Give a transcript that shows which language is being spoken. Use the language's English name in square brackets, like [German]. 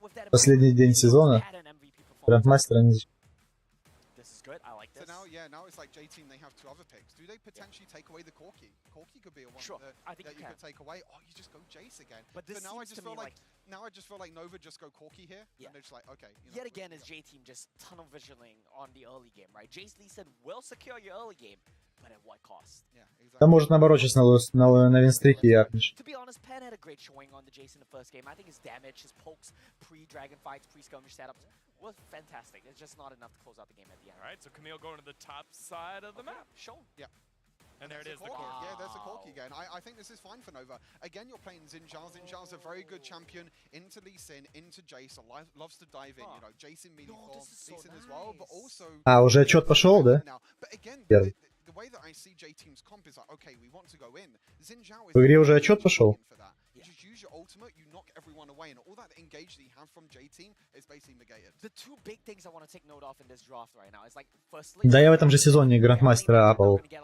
[Russian] Последний день сезона грандмастера не засчитают. [English] So now it's like J-Team, they have 2 other picks. Do they potentially take away the Corki? Corki could be a one that you could take away. Oh, you just go Jace again. But now I just feel like Nova just go Corki here, and they're just like, okay. You know, yet again is J-Team just tunnel visioning on the early game, right? Jace Lee said, "We'll secure your early game, but at what cost?" Yeah, exactly. [Russian] Да может наоборот сейчас на винстрике апнешь. [English] To be honest, Pan had a great showing on the Jace in the first game. I think his damage, his pokes, pre-dragon fights, pre-skirmish setups was fantastic. It's just not enough to close out the game at the end. All right, so Camille going to the top side of the map. Show. Yeah. And there it is, the Corki. Corki. Yeah, there's a Corki again. I think this is fine for Nova. Again, you're playing Xin Zhao. Xin Zhao's a very good champion into Lee Sin, into Jace. Loves to dive in, you know, Jace in melee form, Lee Sin as well, but also... [Russian] А, уже отчет пошел, да? [English] But again, the way that I see J-Team's comp is like, okay, we want to go in. Xin Zhao is... [Russian] В игре уже отчет пошел? [English] You just use your ultimate, you knock everyone away, and all that engage that you have from J-Team is basically negated. The 2 big things I want to take note of in this draft right now is like, firstly... [Russian] Да, я в этом же сезоне грандмастера апал.